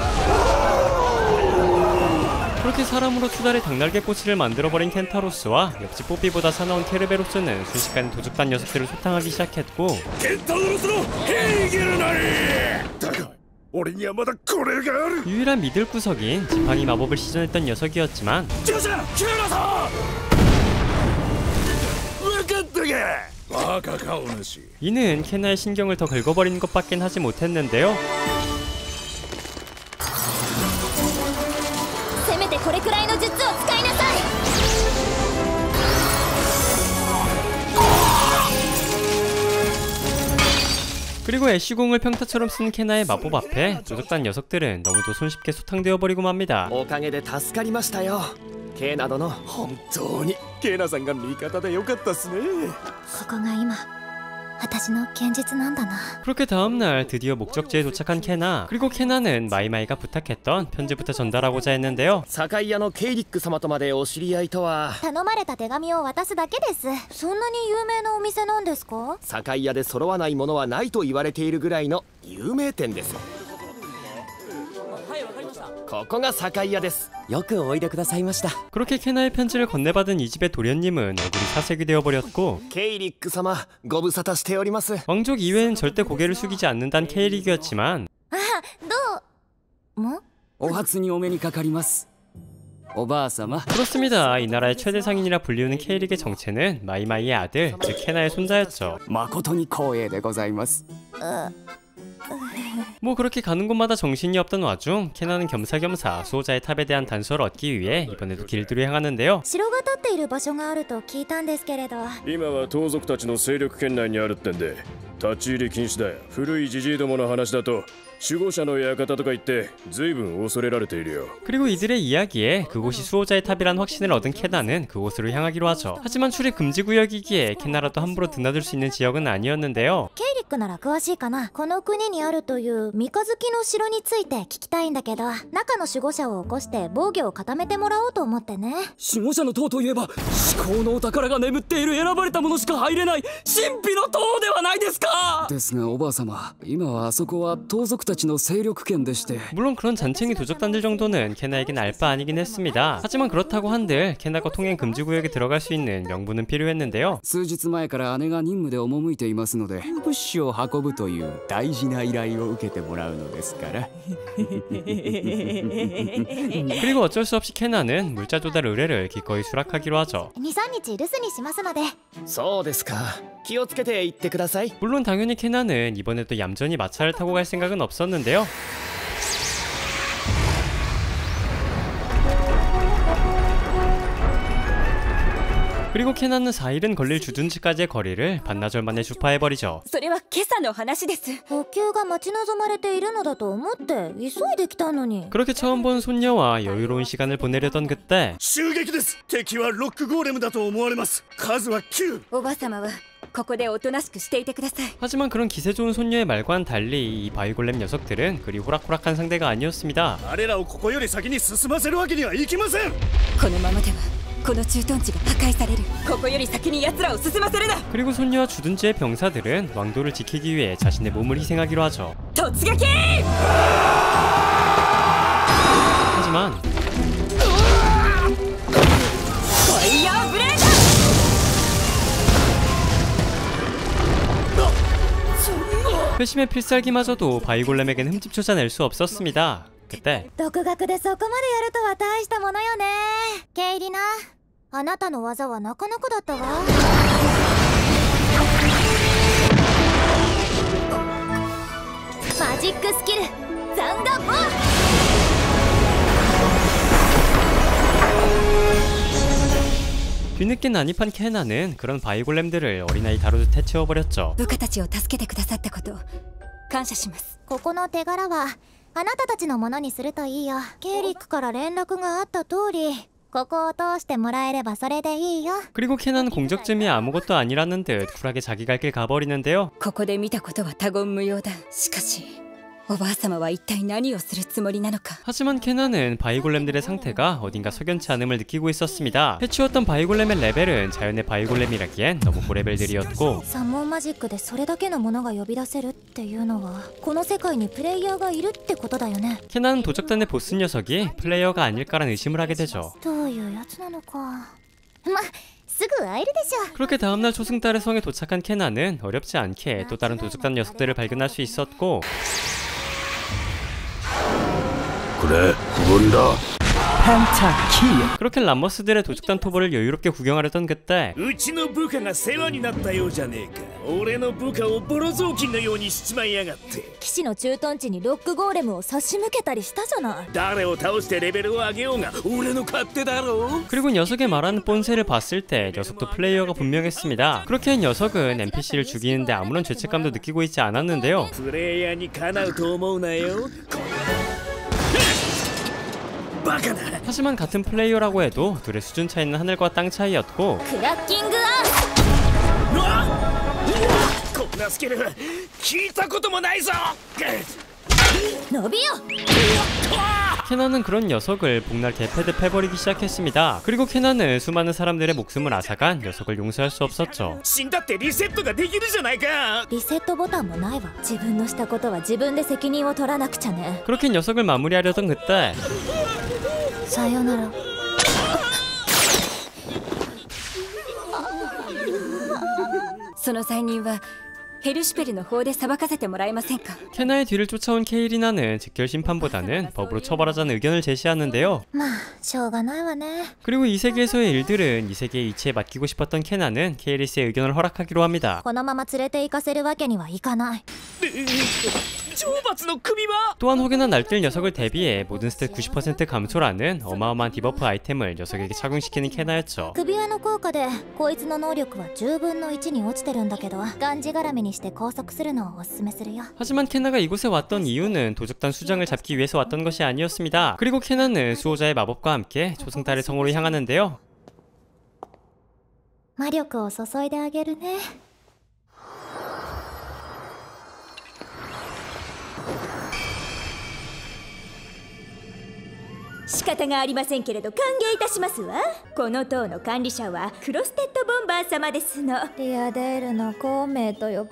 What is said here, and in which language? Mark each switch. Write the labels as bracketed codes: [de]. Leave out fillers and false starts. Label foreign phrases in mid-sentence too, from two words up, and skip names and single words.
[ko] 그렇게 사람으로 투다리 닭날개 꼬치를 만들어버린 켄타로스와 옆집 뽀삐보다 사나운 케르베로스는 순식간에 도적단 녀석들을 소탕하기 시작했고 [ja] ケンタウロスのヘーゲルなり。だが俺にはまだこれがある。 [ko] 유일한 믿을 구석인 지팡이 마법을 시전했던 녀석이었지만 [ja] ジュジャキュラさん分かったか。バカ顔なし。 [ko] 이는 케나의 신경을 더 긁어버리는 것밖엔 하지 못했는데요. [ja] せめてこれくらいの術を使いなさい。 [ko] 그리고 애쉬공을 평타처럼 쓴 케나의 마법 앞에 도적단 녀석들은 너무도 손쉽게 소탕되어 버리고 맙니다. [ja] おかげで助かりましたよ。ケーナ殿、本当にケーナさんが味方でよかったっすね。ここが今私の現実なんだな。 [ko] 그렇게 다음날 드디어 목적지에 도착한 케나. 그리고 케나는 마이마이가 부탁했던 편지부터 전달하고자 했는데요. [ja] 堺屋のケイリック様とまでお知り合いとは。頼まれた手紙を渡すだけです。そんなに有名なお店なんですか？堺屋で揃わないものはないと言われているぐらいの有名店です。ここが堺屋です。よくおいでくださいました。 [ko] 그렇게 케나의 편지를 건네받은 이 집의 도련님은 얼굴이 사색이 되어버렸고 [ja] ケイリック様、ご無沙汰しております。 [ko] 왕족 이외엔 절대 고개를 숙이지 않는다는 케이릭이었지만 [ja] あ、どうも？お初にお目にかかります。おばあ様。 [ko] 그렇습니다. 이 나라의 최대 상인이라 불리우는 케이릭의 정체는 마이마이의 아들, 즉 케나의 손자였죠. [ja] 誠に光栄でございます。 [ko] 뭐 그렇게 가는 곳마다 정신이 없던 와중 케나는 겸사겸사 수호자의 탑에 대한 단서를 얻기 위해 이번에도 길드로 향하는데요. [ja] 城が建っている場所があると聞いたんですけれど。今は盗賊たちの勢力圏内にあるってんで立ち入り禁止だよ。古いジジイどもの話だと守護者の館とか言って随分恐れられているよ。 [ko] 그리고 이들의 이야기에 그곳이 수호자의 탑이란 확신을 얻은 케나는 그곳으로 향하기로 하죠. 하지만 출입 금지 구역이기에 케나라도 함부로 드나들 수 있는 지역은 아니었는데요. [ja] ケイリックなら詳しいかな。この国にあるという三日月の城について聞きたいんだけど、中の守護者を起こして防御を固めてもらおうと思ってね。守護者の塔といえば至高のお宝が眠っている選ばれた者しか入れない神秘の塔ではないですか。ですがおばあ様、今はあそこは盗賊たちたちの勢力圏でして。 [ko] 물론 그런 잔챙이 도적단들 정도는 캐나에겐 알바 아니긴 했습니다. 하지만 그렇다고 한들 캐나가 통행 금지 구역에 들어갈 수 있는 명분은 필요했는데요. [ja] 数日前から姉が任務で赴いていますので、物資を運ぶという大事な依頼を受けてもらうのですから。 [ko] 그리고 어쩔 수 없이 캐나는 물자 조달 의뢰를 기꺼이 수락하기로 하죠. [ja] 2、3 日留守にしますので。そうですか。気をつけて行ってください。 [ko] 물론 당연히 캐나는 이번에도 얌전히 마차를 타고 갈 생각은 없었는데요. 그리고 캐나는 4일은 걸릴 주둔지까지의 거리를 반나절 만에 주파해버리죠. [ja] それは今朝の話です。補給が待ち望まれているのだと思って急いできたのに。 [ko] 그렇게 처음 본 손녀와 여유로운 시간을 보내려던 그때 [ja] 襲撃です。敵はロックゴーレムだと思われます。数は9。おばさまはここでおとなしくしていてください。 [ko] 하지만 그런 기세 좋은 손녀의 말과는 달리 이 바이골렘 녀석들은 그리 호락호락한 상대가 아니었습니다. [ja] あれらをここより先に進ませるわけにはいきません。このままではこの駐屯地が破壊される。ここより先に奴らを進ませるな。 [ko] 그리고 손녀와 주둔지의 병사들은 왕도를 지키기 위해 자신의 몸을 희생하기로 하죠. [ja] 突撃！ [ko] 하지만 [ja] ファイヤーブレード！ [ko] 회심의 필살기마저도 바이골렘에겐 흠집 쫓아낼 수 없었습니다. 그때 [ja] 独学でそこまでやるとは大したものよね。ケイリナ、あなたの技はなかなかだったわ。マジックスキルザンダボー。 [ko] 뒤늦게 난입한 캐나는 그런 바이골렘들을 어린아이 다루듯 해치워버렸죠. [ja] 部下たちを助けてくださったこと感謝します。ここの手柄はあなたたちのものにするといいよ。ケイリックから連絡があった通りここを通してもらえればそれでいいよ。 [ko] 그리고 캐나는 공적쯤이 아무것도 아니라는 듯 쿨하게 자기 갈 길 가버리는데요. [ja] ここで見たことは他言無用だ。しかしおばあ様は一体何をするつもりなのか。 [ko] 하지만 캐나는 바이골렘들의 상태가 어딘가 석연치 않음을 느끼고 있었습니다. 해치웠던 바이골렘의 레벨은 자연의 바이골렘이라기엔 너무 고레벨들이었고 [ja] 三文マジックでそれだけのものが呼び出せるっていうのはこの世界にプレイヤーがいるってことだよね。 [ko] 캐나는 도적단의 보스 녀석이 플레이어가 아닐까란 의심을 하게 되죠. [ja] どういうやつなのか。すぐ会えるでしょ。 [ko] 그렇게 다음날 초승달의 성에 도착한 캐나는 어렵지 않게 또 다른 도적단 녀석들을 발견할 수 있었고 그래, 그건다. 그렇게 람머스들의 도적단 토벌을 여유롭게 구경하려던 그때 [ja] うちの部下が世話になったようじゃねえか。俺の部下をボロ雑巾のようにしちまいやがって。騎士の駐屯地にロックゴーレムを差し向けたりしたじゃない。誰を倒してレベルを上げようが俺の勝手だろう。 [ko] 그리고 녀석의 말하는 본세를 봤을 때 녀석도 플레이어가 분명했습니다. 그렇게 녀석은 NPC를 죽이는데 아무런 죄책감도 느끼고 있지 않았는데요. [ja] プレイヤーにかなうと思うなよ。 [ko] 하지만 같은 플레이어라고 해도 둘의 수준 차이는 하늘과 땅 차이였고 [ja] クラッキングアーこんなスキル聞いたこともないぞ。伸びよ。 [ko] 캐나는 그런 녀석을 복날 개패듯 패버리기 시작했습니다. 그리고 캐나는 수많은 사람들의 목숨을 앗아간 녀석을 용서할 수 없었죠. [ja] 死んだってリセットができるじゃないか。リセットボタンもないわ。自分のしたことは自分で責任を取らなくちゃね。 [ko] 그렇게 녀석을 마무리하려던 그때 [ja] さよなら。その罪人はヘルシュペルの方で裁かせてもらえませんか。 [ko] 캐나의 뒤를 쫓아온 케이리나는 직결 심판보다는 법으로 처벌하자는 의견을 제시하는데요. [ja] まあしょうがないわね。 [ko] 그리고 이 세계에서의 일들은 이 세계의 이치에 맡기고 싶었던 캐나는 케이리스의 의견을 허락하기로 합니다. [ja] このまま連れて行かせるわけにはいかない。懲罰の首は [ko] 또한 혹여나 날뛸 녀석을 대비해 모든 스탯 90% 감소라는 어마어마한 디버프 아이템을 녀석에게 착용시키는 캐나였죠. [ja] 首輪の効果でこいつの能力は10分の1に落ちてるんだけどがんじがらめにして拘束するのをおすすめするよ。 [ko] 하지만 캐나가 이곳에 왔던 이유는 도적단 수장을 잡기 위해서 왔던 것이 아니었습니다. 그리고 캐나는 수호자의 마법과 함께 초승달의 성으로 향하는데요. [ja] 魔力を注いであげるね。仕方がありませんけれど歓迎いたしますわ。この塔の管理者はクロステッドボンバー様ですの。